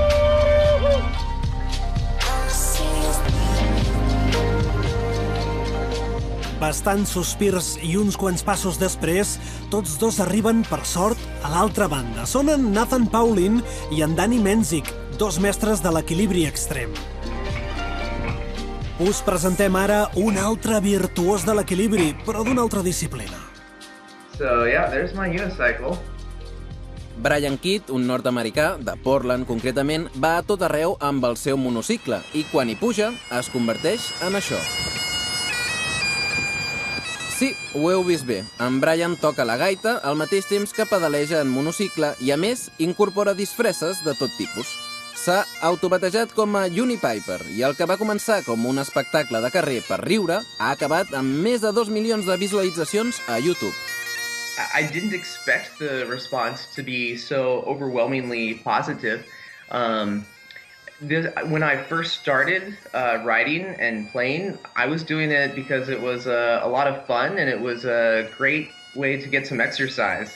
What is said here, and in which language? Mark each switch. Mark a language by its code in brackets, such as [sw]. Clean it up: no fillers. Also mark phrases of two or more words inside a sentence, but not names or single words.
[ca] Bastants sospirs i uns quants passos després, tots dos arriben, per sort, a l'altra banda. Són en Nathan Paulin i en Danny Menzik, dos mestres de l'equilibri extrem. Us presentem ara un altre virtuós de l'equilibri, però d'una altra disciplina. [en] So, yeah, there's my unicycle. [ca] Brian Kidd, un nord-americà, de Portland concretament, va a tot arreu amb el seu monocicle i quan hi puja es converteix en això. Sí, ho heu vist bé. En Brian toca la gaita al mateix temps que pedaleja en monocicle i, a més, incorpora disfresses de tot tipus. S'ha autobatejat com a Unipiper i el que va començar com un espectacle de carrer per riure ha acabat amb més de 2 milions de visualitzacions a YouTube. [en] I didn't expect the response to be so overwhelmingly positive. When I first started riding and playing, I was doing it because it was a lot of fun and it was a great way to get some exercise.